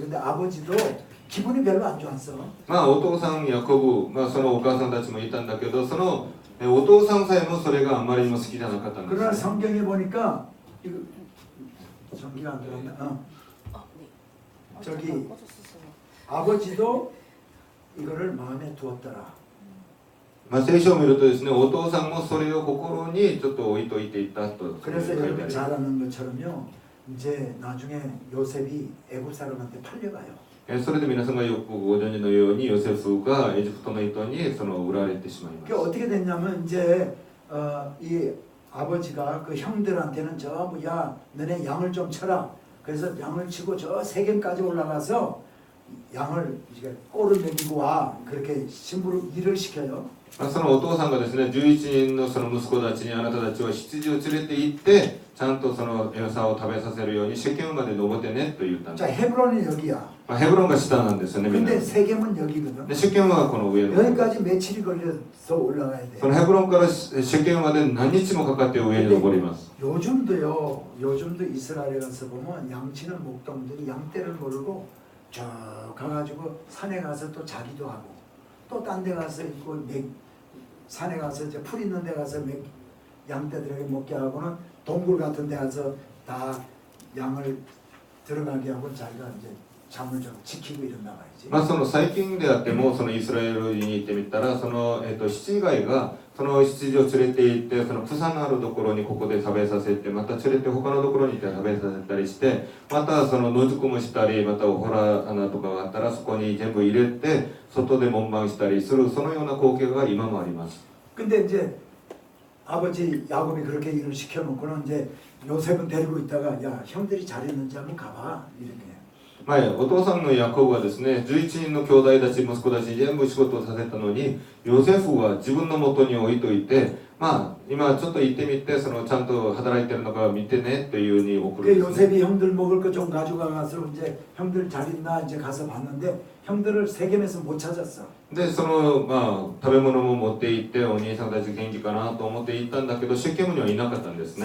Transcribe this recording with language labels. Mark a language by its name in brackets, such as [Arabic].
[Korean] 근데 아버지도 기분이 별로 안 좋았어. [Japanese] まあお父さんヤコブ、まあ、そのお母さんたちもいたんだけどそのお父さんさえもそれがあまりにも好きじゃなかったんです [Korean] 그러나 [Japanese] よね。 [Korean] 성경에 보니까 이거 전기가 안 들어갔나? 아, 네. 저기 꺼졌었어요. 아버지도 이거를 마음에 두었더라. [Japanese] まあ、聖書を見るとですねお父さんもそれを心にちょっと置いといていたと [Korean] 그래서 [Japanese] 書いてあ [Korean] 여러분 [Japanese] ります [Korean] 잘 아는 것처럼요. 이제 나중에 요셉이 애굽 사람한테 팔려가요. [Japanese] それで皆さんがよくご存知のようにヨセフがエジプトの人にその売られてしまいます。 [Korean] 그게 어떻게 됐냐면 이제 이 아버지가 그 형들한테는 전부 야 너네 양을 좀 쳐라. 그래서 양을 치고 저 세겜까지 올라가서 양을 이제 꼴을 먹이고 와 그렇게 신부를 일을 시켜요. [Japanese] まあそのお父さんがですね11人のその息子たちにあなたたちは羊を連れて行ってちゃんとその餌を食べさせるようにシェケムまで登ってねと言ったんで [Korean] 자 [Japanese] す。 [Korean] 헤브론이 여기야. [Japanese] まあ、ヘブロンが下なんですよねみんな。 [Korean] 근데 [Japanese] で [Korean] 세겜은 여기거든. [Japanese] シェケムはこの上の。 [Korean] 여기까지 며칠이 걸려서 올라가야 돼. [Japanese] そのヘブロンからシェケムまで何日もかかって上に登ります。 [Korean] 요즘도 이스라엘에 가서 보면 양치는 목동들이 양떼를 모르고 쭉 가가지고 산에 가서 또 자기도 하고 또 딴 데 가서 있고 산에 가서 이제 풀 있는 데 가서 양떼들에게 먹게 하고는 동굴 같은 데 가서 다 양을 들어가게 하고 자기가 이제 잠을 좀 지키고 이런다 말이지. [Japanese] まあその最近であってもそのイスラエルに行ってみたらその羊飼いがその羊を連れて行ってその草のあるところにここで食べさせてまた連れて他のところに行って食べさせたりしてまたその野宿もしたりまたお洞穴とかがあったらそこに全部入れて外で門番したりするそのような光景が今もあります。 [Korean] 근데 이제 아버지 야곱이 그렇게 일을 시켜놓고는 이제 요셉은 데리고 있다가 야 형들이 잘했는지 한번 가봐 이렇게. [Japanese] まあ、お父さんのヤコブはですね11人の兄弟たち息子たちに全部仕事をさせたのにヨセフは自分の元に置いといてまあ今ちょっと行ってみてそのちゃんと働いてるのか見てねというふうに送るん [Korean] 그 요셉이 형들 먹을 거 좀 가져가서 이제 형들 잘 있나 이제 가서 봤는데 형들을 세겜에서 못 찾았어. [Japanese] でそのまあ食べ物も持って行ってお兄さんたち元気かなと思って行ったんだけどシェケムにはいなかったんですね。